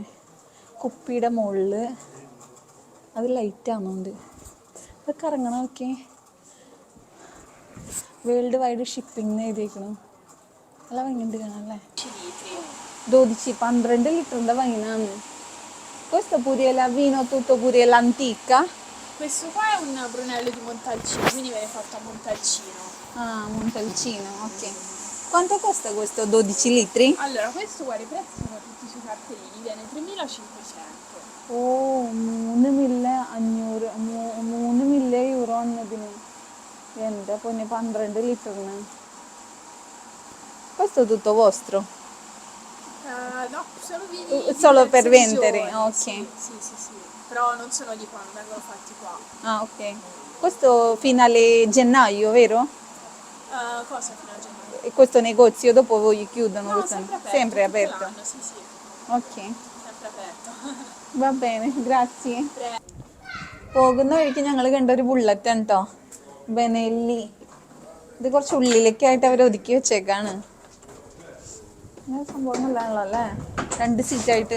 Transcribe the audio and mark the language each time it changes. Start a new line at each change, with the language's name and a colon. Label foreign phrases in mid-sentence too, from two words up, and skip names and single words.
Malayalam: കുപ്പിയുടെ മുകളിൽ അത് ലൈറ്റാകുന്നുണ്ട്. അതൊക്കെ ഇറങ്ങണം. ഓക്കെ,
English: world wide shipping
Malayalam: എഴുതിയേക്കണം. നല്ല ഭംഗിയുണ്ട് കാണാനല്ലേ. 12 ലിറ്ററിൻ്റെ വൈനാണ്.
Italian: Questo pure è la vino tutto pure l'antica? Questo qua è un Brunello di Montalcino, quindi viene fatto a Montalcino. Ah, Montalcino, ok. Quanto costa questo 12 litri? Allora, questo guarda, i prezzi sono tutti sui cartellini, viene 3.500.
Malayalam: Oh, 3.500 euro annഇതിന്. എൻ്റെ പൊന്നെ, 12 ലിറ്ററിന്.
Italian: Questo è tutto vostro? No, sono vini Solo di per vendere, tradizione. ok. Sì. Però non sono di qua, non vengono fatti qua. Ah, ok. Questo fino alle gennaio, vero? Cosa fino a gennaio? E questo negozio dopo voi chiudono? No, questo... sempre aperto. tutto l'anno, sì. Ok. Sempre aperto. Va bene, grazie.
Malayalam: പോകുന്ന വഴിക്ക് ഞങ്ങൾ കണ്ട ഒരു ബുള്ളറ്റ് ആണ് കേട്ടോ, ബെനെല്ലി. ഇത് കുറച്ച് ഉള്ളിലേക്കായിട്ട് അവർ ഒതുക്കി വെച്ചേക്കാണ്. അങ്ങനെ സംഭവം നല്ലതാണല്ലോ അല്ലേ, 2 സീറ്റായിട്ട്.